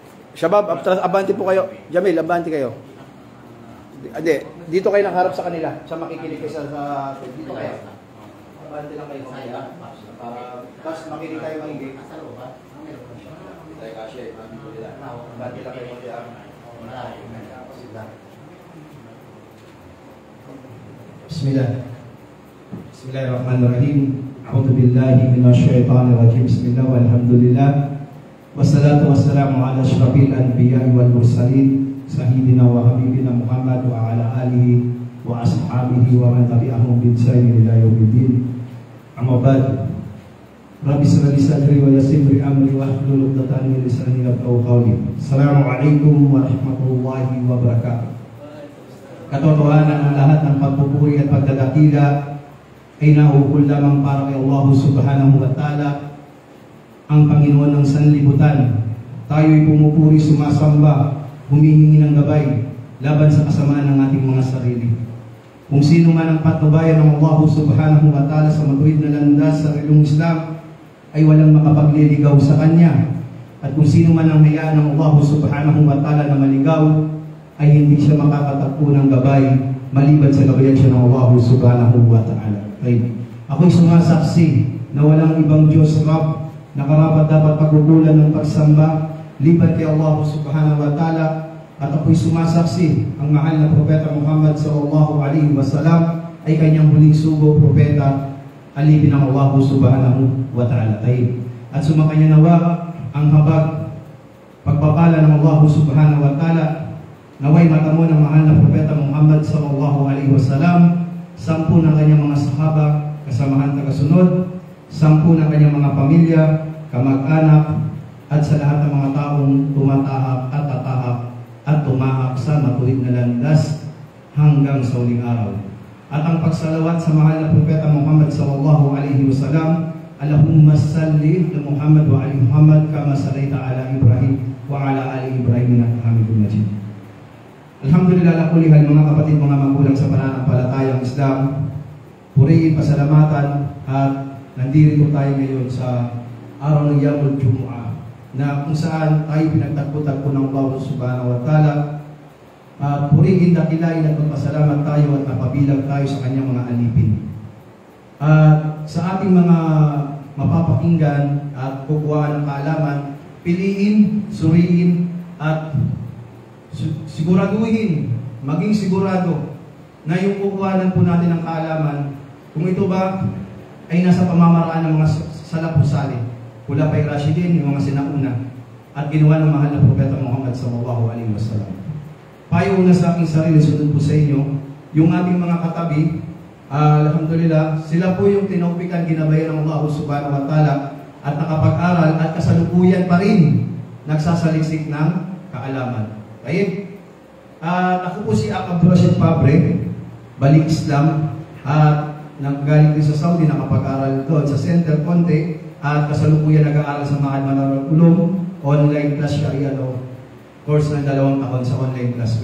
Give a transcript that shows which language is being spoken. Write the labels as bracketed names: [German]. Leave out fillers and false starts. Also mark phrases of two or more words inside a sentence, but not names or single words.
[Filipino] Shabab, abante po kayo. Jamil, abante kayo. Hindi, dito kayo nakaharap sa kanila. Sa makikinig kayo sa dito kayo. Abante lang kayo. Tapos makinig tayo makinig. Tayo kasi, abante lang kayo [Arabic] Bismillah. بسم الله الرحمن الرحيم أعوذ بالله من الشيطان الرجيم. بسم الله والحمد لله والصلاة والسلام على أشرف الأنبياء والمرسلين سيدنا وحبيبنا محمد وعلى آله وأصحابه ومن تبعهم بإحسان إلى يوم الدين. أما بعد. رب اشرح لي صدري ويسر لي أمري واحلل عقدة من لساني يفقهوا قولي. السلام عليكم ورحمة الله وبركاته. [Filipino] Katotohanan ang lahat ng pagpupuri at pagdadakila ay nauukol lamang para kay Allah [Arabic] سبحانه وتعالى, [Filipino] ang Panginoon ng sanlibutan. Tayo'y pumupuri, sumasamba, humihingi ng gabay laban sa kasamaan ng ating mga sarili. Kung sino man ang patnubayan ng Allah [Arabic] سبحانه وتعالى [Filipino] sa matuwid na landas sa relong Islam ay walang makapagliligaw sa Kanya. At kung sino man ang hayaan ng Allah [Arabic] سبحانه وتعالى [Filipino] na maligaw ay hindi siya makakatagpo ng gabay maliban sa gabayan siya ng Allah [Arabic] سبحانه وتعالى. [Filipino] Ako'y sumasaksi na walang ibang Diyos Rab na karapat dapat pagkukulan ng pagsamba liban kay Allah [Arabic] سبحانه وتعالى, [Filipino] at ako'y sumasaksi ang mahal na Propeta Muhammad [Arabic] صلى الله عليه وسلم [Filipino] ay kanyang huling sugo, propeta, alipin ng Allah [Arabic] سبحانه وتعالى. [Filipino] At sumakanya nawa ang habag pagpapala ng Allah [Arabic] سبحانه وتعالى, [Filipino] naway matamo ng mahal na Propeta Muhammad [Arabic] صلى الله عليه وسلم, [Filipino] 10 ng kanyang mga sahaba, kasamahan tagasunod, 10 ng kanyang mga pamilya, kamag-anak, at sa lahat ng mga taong tumatahak at tatahak at tumahak sa matuwid na landas hanggang sa huling araw. At ang pagsalawat sa mahal na Propeta Muhammad [Arabic] صلى الله عليه وسلم اللهم صل على محمد وعلى آل محمد كما صليت على إبراهيم وعلى آل إبراهيم إنك حميد مجيد. الحمد لله على كل حال, [Filipino] mga kapatid, mga magulang sa pananampalatayang Islam, purihin, pasalamatan, at nandito tayo ngayon sa araw ng [Arabic] يوم الجمعة [Filipino] na kung saan tayo pinagtagpo-tagpo ng Allah [Arabic] سبحانه وتعالى. [Filipino] Purihin, dakilain at magpasalamat tayo at napabilang tayo sa kanyang mga alipin. At sa ating mga mapapakinggan at kukuha ng kaalaman, piliin, suriin, at siguraduhin, maging sigurado na yung kukuhanan po natin ng kaalaman, kung ito ba ay nasa pamamaraan ng mga [Arabic] السلف الصالح الخلفاء الراشدين, [Filipino] yung mga sinauna, at ginawa ng mahal na Propeta Muhammad [Arabic] صلى الله عليه وسلم. [Filipino] Payo na sa aking sarili, sunod po sa inyo, yung ating mga katabi, alhamdulillah, sila po yung tinaupikan, ginabayan ng Allah [Arabic] سبحانه وتعالى, [Filipino] at nakapag-aral at kasalukuyan pa rin nagsasaliksik ng kaalaman. Ako po si Akab Rashid Fabre, balik Islam, at nanggaling din sa Saudi, nakapag-aral doon sa Center Conte, at kasalukuyan nag-aaral sa Mahal Manarul Ulum, [English] online class Sharia Law, [Filipino] course ng 2 taon sa [English] online class.